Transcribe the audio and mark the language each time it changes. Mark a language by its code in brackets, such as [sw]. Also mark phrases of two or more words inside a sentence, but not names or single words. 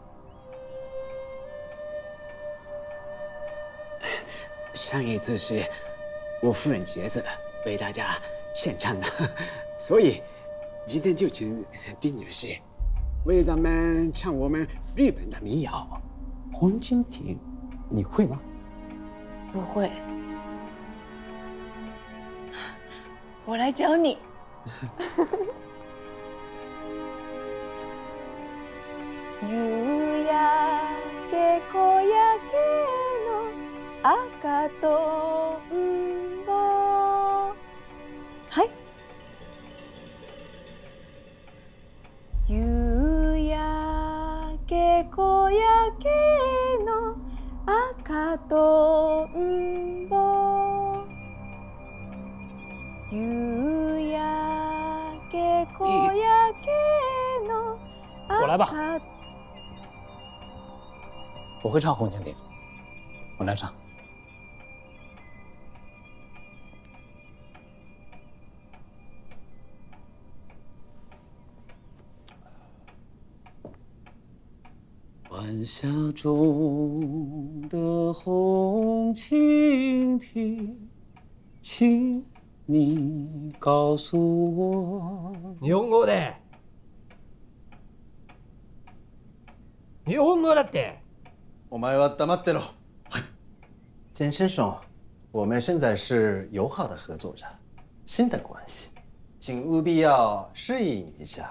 [zh] 上一次是我夫人节子为大家献唱的，所以今天就请丁女士为咱们唱我们日本的民谣《红蜻蜓》，你会吗？不会。我来教你。 [ja] 夕焼け小焼けの赤とんぼ。はい。夕焼け小焼けの赤とんぼ。夕焼け小焼けの [zh] 我来吧。我会唱《红蜻蜓》，我来唱。晚霞中的红蜻蜓，请你告诉我。 [ja] 日本語で。日本語だって。お前は黙ってろ。 [zh] 简先生，我们现在是友好的合作着，新的关系，请务必要适应一下。